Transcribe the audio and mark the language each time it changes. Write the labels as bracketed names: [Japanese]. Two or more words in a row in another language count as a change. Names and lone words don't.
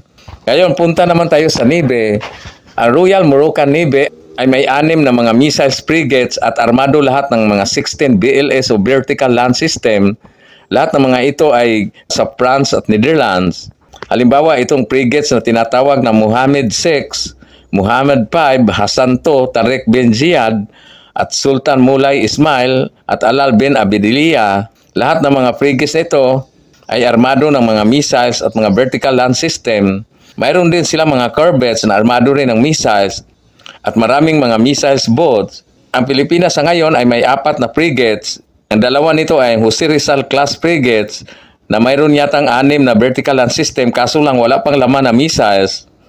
[Filipino] Ngayon, punta naman tayo sa Navy. Ang Royal Morocan Navy ay may 6 na mga [English] missiles frigates [Filipino] at armado lahat ng mga 16 BLS o [English] Vertical Land System. [Filipino] Lahat ng mga ito ay sa France at Netherlands. Halimbawa, itong frigates na tinatawag na Mohammed VI, Mohammed V, Hassan II, Tariq bin Ziyad, at Sultan Moulay Ismail at Alal bin Abidillah. Lahat ng mga frigates ito ay armado ng mga missiles at mga [English] vertical land system. [Filipino] Mayroon din sila mga corvettes na armado rin ng missiles at maraming mga [English] missiles boats. [Filipino] Ang Pilipinas sa ngayon ay may 4 na frigates. Ang 2 nito ay Jose Rizal [English] class frigates [Filipino] na mayroon yatang 6 na [English] vertical land system, [Filipino] kaso lang wala pang laman na missiles.